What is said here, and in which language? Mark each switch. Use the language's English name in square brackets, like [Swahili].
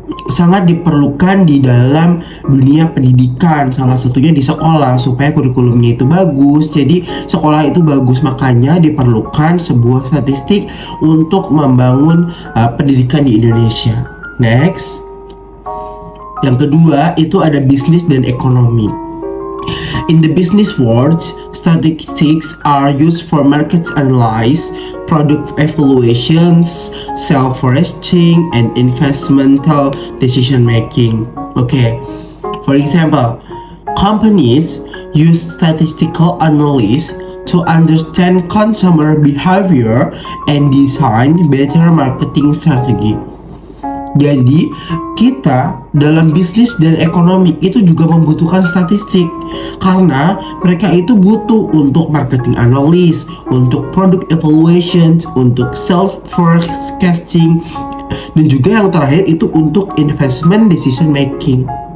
[Indonesian] sangat diperlukan di dalam dunia pendidikan, salah satunya di sekolah supaya kurikulumnya itu bagus. Jadi sekolah itu bagus, makanya diperlukan sebuah statistik untuk membangun pendidikan di Indonesia. [English] Next, [Indonesian] yang kedua itu ada bisnis dan ekonomi. [English] In the business world, statistics are used for market analysis, product evaluations, sales forecasting, and investmental decision making. Okay, for example, companies use statistical analysis to understand consumer behavior and design better marketing strategy. [Indonesian] Jadi kita dalam bisnis dan ekonomi itu juga membutuhkan statistik, karena mereka itu butuh untuk [English] marketing analysis, [Indonesian] untuk [English] product evaluations, [Indonesian] untuk [English] sales forecasting, [Indonesian] dan juga yang terakhir itu untuk [English] investment decision making.